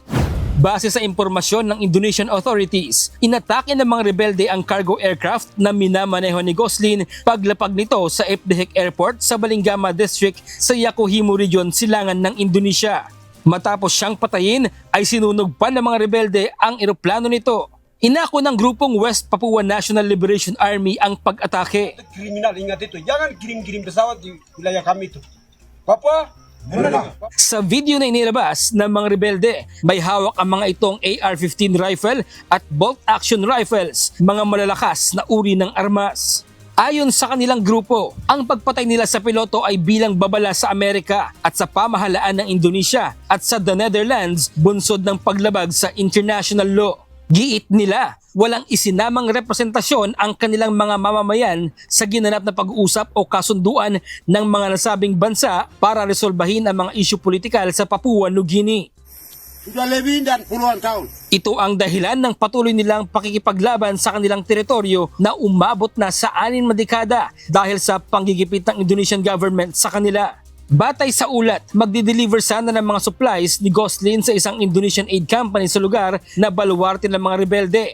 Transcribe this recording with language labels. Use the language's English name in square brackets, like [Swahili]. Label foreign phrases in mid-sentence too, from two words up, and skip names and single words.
[Filipino] Base sa impormasyon ng [English] Indonesian authorities, [Filipino] inatake ng mga rebelde ang [English] cargo aircraft [Filipino] na minamaneho ni Goslin paglapag nito sa Ipdihik Airport sa Balingama District sa Yakuhimo Region, Silangan ng Indonesia. Matapos siyang patayin ay sinunog pa ng mga rebelde ang eroplano nito. Inako ng grupong West Papua National Liberation Army ang pag-atake. [Indonesian] Kriminal, ingat ito. Jangan kirim-kirim pesawat di wilayah kami itu. Papua, [Filipino] sa video na inilabas ng mga rebelde, may hawak ang mga itong AR-15 rifle at [English] bolt-action rifles, [Filipino] mga malalakas na uri ng armas. Ayon sa kanilang grupo, ang pagpatay nila sa piloto ay bilang babala sa Amerika at sa pamahalaan ng Indonesia at sa the Netherlands, bunsod ng paglabag sa [English] international law. [Filipino] Giit nila, walang isinamang representasyon ang kanilang mga mamamayan sa ginanap na pag-uusap o kasunduan ng mga nasabing bansa para resolbahin ang mga isyu politikal sa Papua New Guinea. [Indonesian] Sudah lebih dan puluhan tahun. [Filipino] Ito ang dahilan ng patuloy nilang pakikipaglaban sa kanilang teritoryo na umabot na sa 6 na dekada dahil sa panggigipit ng [English] Indonesian government [Filipino] sa kanila. Batay sa ulat, magdi-deliver sana ng mga supplies ni Goslin sa isang [English] Indonesian aid company [Filipino] sa lugar na baluarte ng mga rebelde.